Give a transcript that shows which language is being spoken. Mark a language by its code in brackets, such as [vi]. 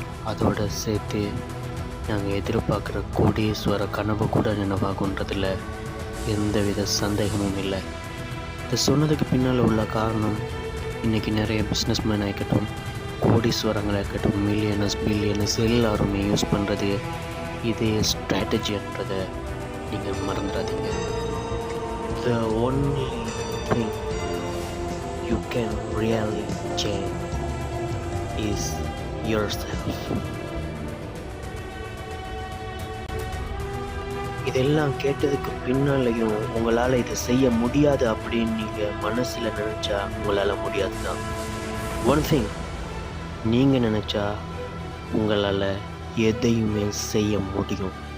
[ta] அதோடு சேர்த்து நாங்கள் எதிர்பார்க்குற கோடீஸ்வர கனவு கூட நினைவாகுன்றதில் எந்தவித சந்தேகமும் இல்லை. இதை சொன்னதுக்கு பின்னால் உள்ள காரணம், இன்றைக்கி நிறைய பிஸ்னஸ்மேன் ஆகிக்கட்டும், கோடீஸ்வரங்களாக இருக்கட்டும், பில்லியனர்ஸ் எல்லாருமே யூஸ் பண்ணுறது இதே ஸ்ட்ராட்டஜின்றதை நீங்கள் மறந்துடாதீங்க. [en] The only thing you can really change is yourself. [ta] இதெல்லாம் கேட்டதுக்கு பின்னாலையும் உங்களால் இதை செய்ய முடியாது அப்படின்னு நீங்கள் மனசில் நினச்சா உங்களால் முடியாது தான். ஒன் திங், நீங்கள் நினச்சா உங்களால் எதையுமே செய்ய முடியும்.